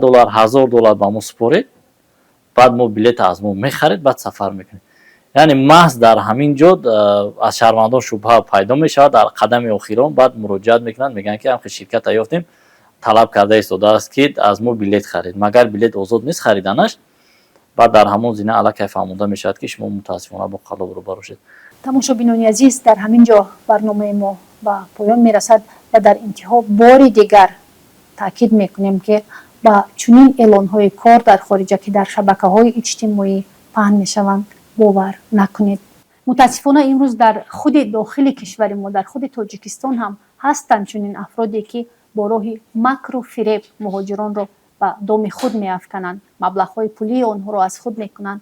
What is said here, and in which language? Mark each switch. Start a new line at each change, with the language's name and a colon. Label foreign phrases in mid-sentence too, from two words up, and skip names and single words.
Tajik: $1000 به ما سپارید بعد ما بلیط از ما میخرید بعد سفر میکنید یعنی محض در همین جا از شهروندان شبهه پیدا میشود در قدم آخرین بعد مراجعت میکنن میگن که هم شرکت یافتیم طلب کرده ایستاده است که از ما بلیط خرید مگر بلیط آزاد نیست خریدنش بعد در همون زینه الکی فهموده میشود که شما متاسفانه با قلاب روبرو شید. تماشاچیان عزیز در همین جا برنامه ما به پایان میرسد و در انتها بار دیگر таъкид мекунем ки ба чунин эълонҳои кор дар хориҷа ки дар шабакаҳои иҷтимоӣ паҳн мешаванд бовар накунед. мутаассифона имрӯз дар худи дохили кишвари мо, дар худи тоҷикистон ҳам ҳастанд чунин афроде ки бо роҳи макру фиреб муҳоҷиронро ба доми худ меафкананд, маблағҳои пулии онҳоро аз худ мекунанд.